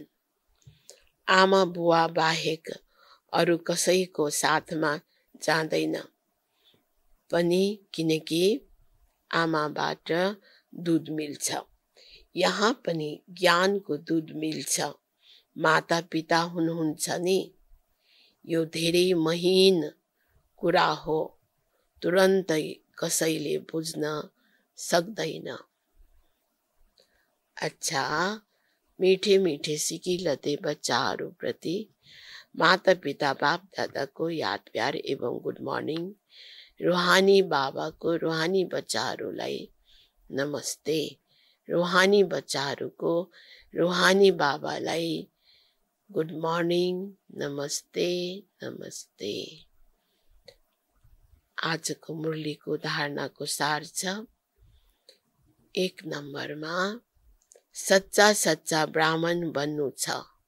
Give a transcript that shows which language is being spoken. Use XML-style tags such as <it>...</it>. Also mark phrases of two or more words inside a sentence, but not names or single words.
<ne>आमा बुवा बाहेक अरू कसैको साथमा जाँदैन पनि, किनकि आमाबाट दुध मिल्छ। यहाँ पनि ज्ञानको दुध मिल्छ। माता पिता हुनुहुन्छ नि। यो धेरै महीन कुरा हो, तुरन्तै कसैले बुझ्न सक्दैन।</ne> <hi>अच्छा, मीठे मीठे सिकिलते</hi> <ne>बच्चाहरू प्रति</ne> <hi>माता पिता बाप दादा को याद प्यार एवं</hi> <en>good morning.</en> <ne>रूहानी बाबा को रूहानी बच्चाहरूलाई नमस्ते। रूहानी बच्चाहरूको रूहानी बाबालाई</ne> <en>good morning,</en> <ne>नमस्ते नमस्ते। आजको मुरलीको धारणाको सार छ, 1 नम्बरमा सच्चा सच्चा ब्राह्मण बन्नु छ।</ne>